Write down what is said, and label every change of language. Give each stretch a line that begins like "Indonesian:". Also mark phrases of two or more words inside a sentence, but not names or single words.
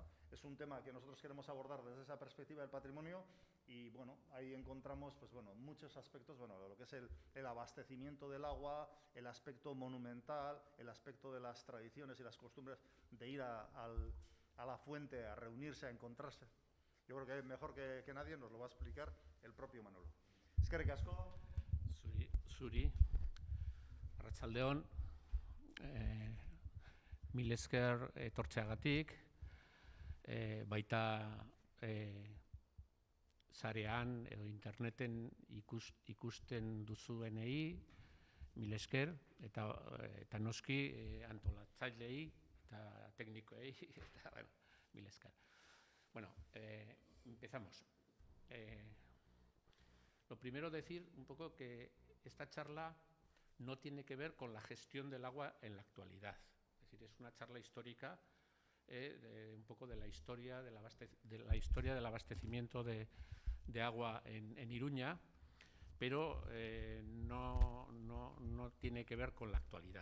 Spanish: Es un tema que nosotros queremos abordar desde esa perspectiva del patrimonio y, bueno, ahí encontramos pues, bueno, muchos aspectos, bueno, de lo que es el abastecimiento del agua, el aspecto monumental, el aspecto de las tradiciones y las costumbres de ir a la fuente, a reunirse, a encontrarse. Yo creo que mejor que nadie nos lo va a explicar el propio Manolo.
Basque: Eskerrik asko. Zuri, arratsaldeon, mil esker etortzeagatik, baita sarean edo interneten ikusten duzuenei, mil esker, eta noski antolatzaileei eta teknikoei, eta, bueno, mil esker.
Spanish: Bueno, empezamos. Lo primero decir un poco que esta charla no tiene que ver con la gestión del agua en la actualidad. Es decir, es una charla histórica, un poco de la historia del abastecimiento de agua en Iruña, pero no tiene que ver con la actualidad.